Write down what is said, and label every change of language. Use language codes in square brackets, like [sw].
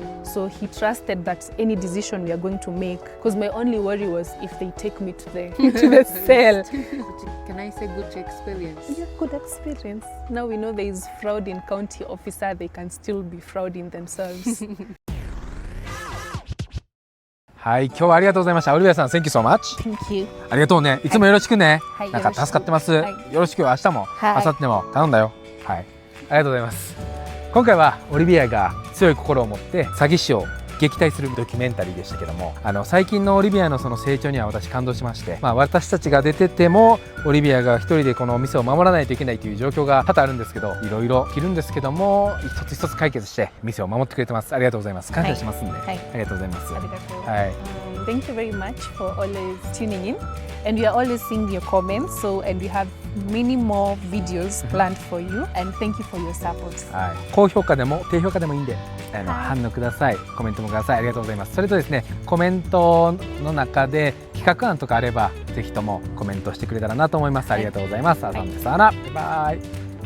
[en] So he trusted that any decision we are going to make, because my only worry was if they take me to the cell. Can I say good experience? Yeah, good experience. Now we know there is fraud in county officer, they can still be frauding themselves. [ja] はい、今日はありがとうございました。オリビアさん、 [en] Thank you so much. Thank you. [ja] ありがとうね。いつもよろしくね。はいなんか助かってます。よろしくよろしく明日も、はい明後日も頼んだよ。はい。ありがとうございます。今回はオリビアが強い心を持って詐欺師を撃退するドキュメンタリーでしたけども、最近のオリビアのその成長には私感動しまして、私たちが出ててもオリビアが一人でこのお店を守らないといけないという状況が多々あるんですけど、いろいろ着るんですけども一つ一つ解決して店を守ってくれてます。ありがとうございます。感謝しますんで、はいありがとうございます。ありがとう。はい。 [en] Thank you very much for always tuning in, and we are always seeing your comments. And we have many more videos planned for you. And thank you for your support. [ja] はい。高評価でも低評価でもいいんで、反応ください。コメントもください。ありがとうございます。それとですね、コメントの中で企画案とかあればぜひともコメントしてくれたらなと思います。ありがとうございます。あさんです。バイバイ。